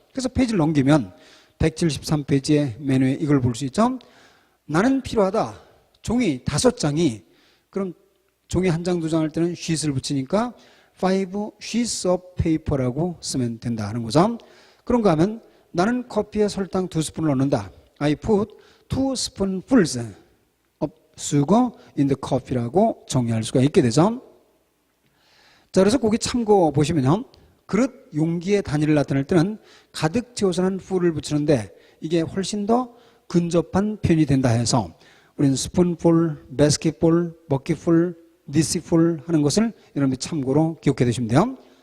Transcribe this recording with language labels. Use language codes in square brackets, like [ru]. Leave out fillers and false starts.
[ko] 그래서 페이지를 넘기면 173페이지의 메뉴에 이걸 볼 수 있죠. 나는 필요하다. 종이 5장이 그럼 종이 한 장, 두 장 할 때는 sheet을 붙이니까 5 sheets of paper라고 쓰면 된다 하는 거죠. 그런가 하면 나는 커피에 설탕 2스푼을 넣는다. [en] I put 2spoonfuls of sugar in the coffee라고 [ko] 정의할 수가 있게 되죠. 자, 그래서 거기 참고 보시면요. 그릇 용기의 단위를 나타낼 때는 가득 채워서는 full을 붙이는데 이게 훨씬 더 근접한 표현이 된다 해서 우리는 스푼풀, 바스켓풀, 버킷풀, 디시풀 하는 것을 여러분들이 참고로 기억해 두시면 돼요.